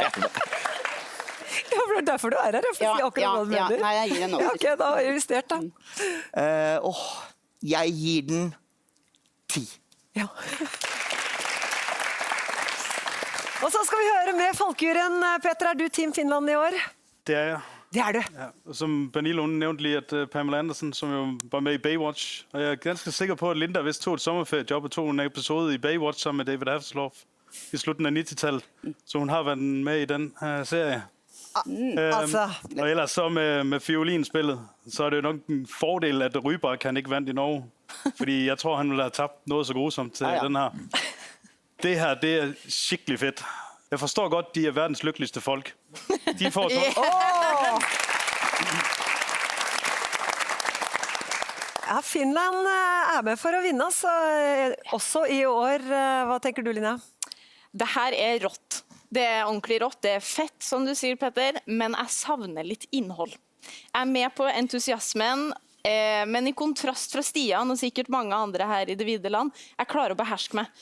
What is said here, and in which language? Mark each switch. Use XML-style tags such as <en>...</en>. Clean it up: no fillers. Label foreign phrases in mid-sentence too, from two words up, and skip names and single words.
<no>Ja, for det derfor du her, for å si akkurat hva du mener. Nei, jeg gir den 8. Ja, ok, da har jeg justert da. Jeg gir den 10. Ja. Og så skal vi høre med Folkejuryen. Peter, du Team Finland i år? Det jeg. Det du. Ja.</no> <da>Som Pernille nævnte lige, at Pamela Anderson, som jo var med i Baywatch, og jeg ganske sikker på, at Linda vist tog et sommerferiejob og tog en episode i Baywatch sammen med David Hasselhoff i slutten af 90-tallet. Så hun har været med i den serie. Og ellers så med fiolinspillet, så det jo nok en fordel, at Rybak kan ikke vandt i Norge. Fordi jeg tror, han ville have tabt noget så grusomt til den her. Det her, det skikkelig fedt. Jeg forstår godt, de verdens lykkeligste folk. De får så...</da> <no>Ja, Finland er med for å vinne, altså. Også i år. Hva tenker du, Linnea? Det her er rått. Det er ordentlig rått. Det er fett, som du sier, Petter, men jeg savner litt innhold. Jeg er med på entusiasmen, men i kontrast fra Stian og sikkert mange andre her i det vide land, jeg klarer å beherske meg.</no>